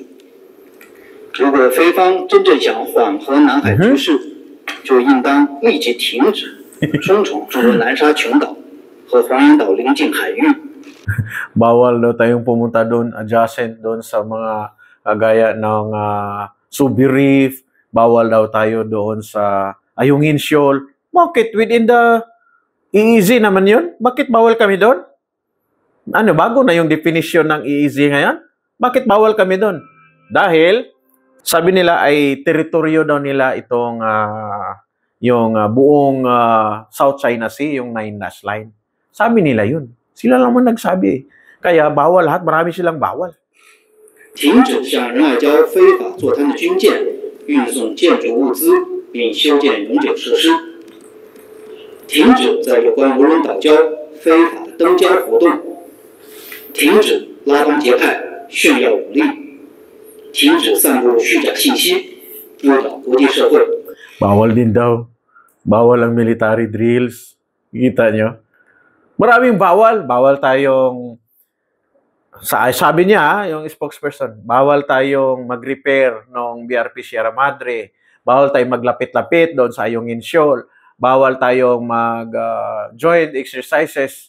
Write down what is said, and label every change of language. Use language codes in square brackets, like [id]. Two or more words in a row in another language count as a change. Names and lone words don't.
[zh] 如果非方真正想缓和南海局势，就应当立即停止冲闯中国南沙群岛和黄岩岛邻近海域。 [tl] Bawal daw tayong pumunta doon, adjacent doon sa mga kagaya ng Subi Reef. Bawal daw tayo doon sa Ayungin Shoal. Bakit? [en] Within the EEZ [tl] naman yun? Bakit bawal kami doon? Ano, bago na yung definition ng EEZ ngayon? Bakit bawal kami doon? Dahil, sabi nila ay teritoryo daw nila itong yung buong South China Sea, yung Nine Dash Line. Sabi nila yun. Sila lang mo nagsabi. Kaya bawal lahat, marami silang bawal. [zh] 停止向仁爱礁非法坐滩的军舰运送建筑物资，并修建永久设施。停止在有关无人岛礁非法的登礁活动。停止拉帮结派、炫耀武力。停止散布虚假信息，误导国际社会。 [tl] Bawal din daw. Bawal ang [en] military drills. [tl] Kita nyo? Maraming bawal. Bawal tayong, sabi niya, yung spokesperson, bawal tayong mag-repair ng BRP Sierra Madre. Bawal tayong maglapit-lapit doon sa Ayungin Shoal. Bawal tayong [en] mag-joint exercises.